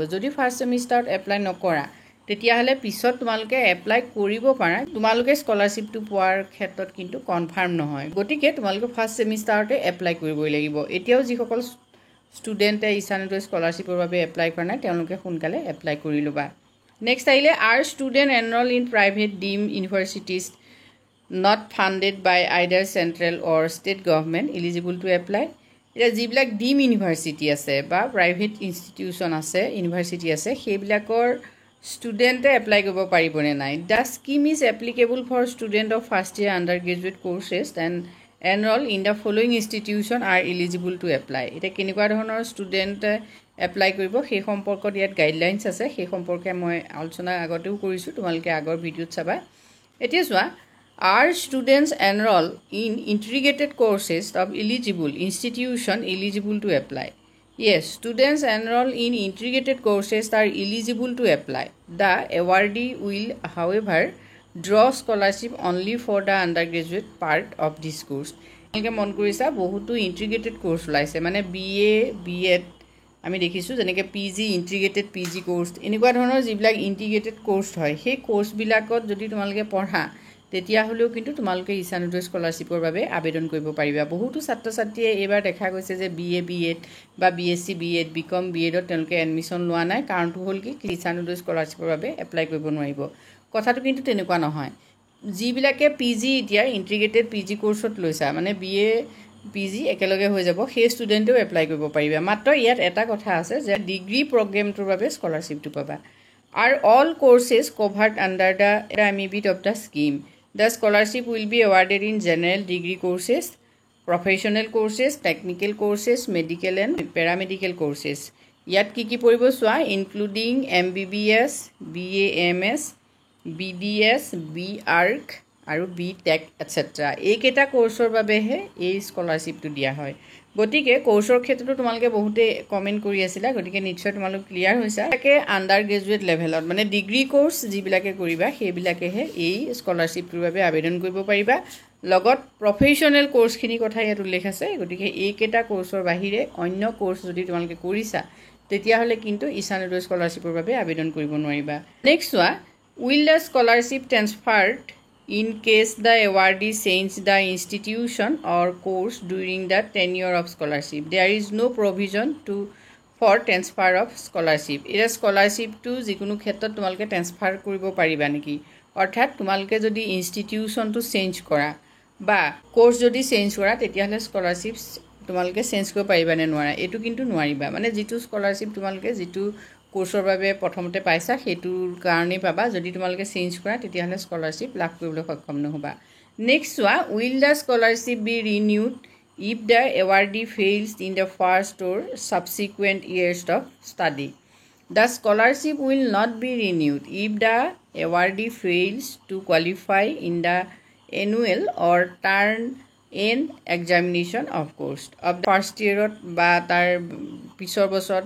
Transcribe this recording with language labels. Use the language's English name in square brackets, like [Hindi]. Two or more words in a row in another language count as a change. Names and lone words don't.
[Assamese] যদি [English] first semesterত [Assamese] এপ্লাই নকৰা, তেতিয়াহ'লে পিছত তোমালোকে এপ্লাই কৰিব পাৰা, তোমালোকে স্কলাৰশ্বিপটো পোৱাৰ ক্ষেত্ৰত কিন্তু কনফাৰ্ম নহয়। গতিকে তোমালোকে [English] first semesterতে [Assamese] এপ্লাই কৰিবই লাগিব। এতিয়াও যিসকল ষ্টুডেণ্টে ঈশানোদয় স্কলাৰশ্বিপৰ বাবে এপ্লাই কৰা নাই, তেওঁলোকে সোনকালে এপ্লাই কৰি ল'বা। [English] নেক্সট আহিলে, are student enroll in private deemed universities not funded by either central or state government eligible to apply. [Assamese] এতিয়া যিবিলাক [English] deemed university [Assamese] আছে বা [English] private institution [Assamese] আছে, ইউনিভাৰ্চিটি আছে, সেইবিলাকৰ ষ্টুডেণ্টে এপ্লাই কৰিব পাৰিবনে নাই? [English] The scheme is applicable for student of first year under graduate courses and enrol in the following institution are eligible to apply. [Assamese] এতিয়া কেনেকুৱা ধৰণৰ ষ্টুডেণ্টে এপ্লাই কৰিব সেই সম্পৰ্কত ইয়াত গাইডলাইনছ আছে, সেই সম্পৰ্কে মই আলোচনা আগতেও কৰিছোঁ, তোমালোকে আগৰ ভিডিঅ'ত চাবা। এতিয়া চোৱা, [English] are students enroll in integrated courses of eligible institution eligible to apply? Yes, students enroll in integrated courses are eligible to apply. The awardee will, however, draw scholarship only for the undergraduate part of this course. [Assamese] এনেকৈ মন কৰিছা বহুতো [English] integrated course [Assamese] ওলাইছে মানে BA B.Ed আমি দেখিছোঁ যেনেকৈ [English] PG integrated PG course [Assamese] এনেকুৱা ধৰণৰ যিবিলাক [English] integrated course [Assamese] হয় সেই কোৰ্চবিলাকত যদি তোমালোকে পঢ়া তেতিয়াহ'লেও কিন্তু তোমালোকে ঈশানোদয় স্কলাৰশ্বিপৰ বাবে আবেদন কৰিব পাৰিবা বহুতো ছাত্ৰ ছাত্ৰীয়ে এইবাৰ দেখা গৈছে যে BA B.Ed বা BSc B.Ed BCom B.Edত তেওঁলোকে এডমিশ্যন লোৱা নাই কাৰণটো হ'ল কি ঈশানোদয় স্কলাৰশ্বিপৰ বাবে এপ্লাই কৰিব নোৱাৰিব কথাটো কিন্তু তেনেকুৱা নহয় যিবিলাকে PG এতিয়া [English] integrated PG courseত [Assamese] লৈছা মানে BA PG একেলগে হৈ যাব সেই ষ্টুডেণ্টেও এপ্লাই কৰিব পাৰিবা মাত্ৰ ইয়াত এটা কথা আছে যে [English] degree programটোৰ [Assamese] বাবে স্কলাৰশ্বিপটো পাবা [English] are all courses covered under the ambit of the scheme. The scholarship will be awarded in general degree courses, professional courses, technical courses, medical and paramedical courses. [Assamese] ইয়াত কি কি পৰিব চোৱা including MBBS, BAMS, BDS, BArc আৰু BTech etc. এইকেইটা কোৰ্চৰ বাবেহে এই স্কলাৰশ্বিপটো দিয়া হয় গতিকে কোৰ্চৰ ক্ষেত্ৰতো তোমালোকে বহুতে কমেন্ট কৰি আছিলা গতিকে নিশ্চয় তোমালোক ক্লিয়াৰ হৈছা তাকে [English] under graduate levelত [Assamese] মানে [English] degree course [Assamese] যিবিলাকে কৰিবা সেইবিলাকেহে এই স্কলাৰশ্বিপটোৰ বাবে আবেদন কৰিব পাৰিবা লগত [English] professional courseখিনি [Assamese] কথা ইয়াত উল্লেখ আছে গতিকে এইকেইটা কোৰ্চৰ বাহিৰে অন্য কোৰ্চ যদি তোমালোকে কৰিছা তেতিয়াহ'লে কিন্তু ঈশানোদয় স্কলাৰশ্বিপৰ বাবে আবেদন কৰিব নোৱাৰিবা [English] next one will the scholarship transferred in case the awardee change the institution or course during the tenure of scholarship. There is no provision for transfer of scholarship. It is [Assamese] scholarship টো যিকোনো ক্ষেত্ৰত তোমালোকে transfer কৰিব পাৰিবা নেকি. Orthat tumalke jodi institution to change kora ba course jodi change kora tetiahole scholarship tumalke change koribo pariba ne nwara. এইটো কিন্তু নোৱাৰিবা। মানে যিটো scholarship তোমালোকে যিটো কোৰ্চৰ বাবে প্ৰথমতে পাইছা হেতুৰ কাৰণে পাবা যদি তোমালোকে চেঞ্জ কৰা তেতিয়াহলে স্কলাৰশ্বিপ লাভ কৰিবলৈ সক্ষম নহবা [English] next one will the scholarship be renewed if the awardee fails in the first or subsequent years of study the scholarship will not be renewed if the awardee fails to qualify in the annual or term end examination of course of the first year [Assamese] বা তাৰ পিছৰ বছৰত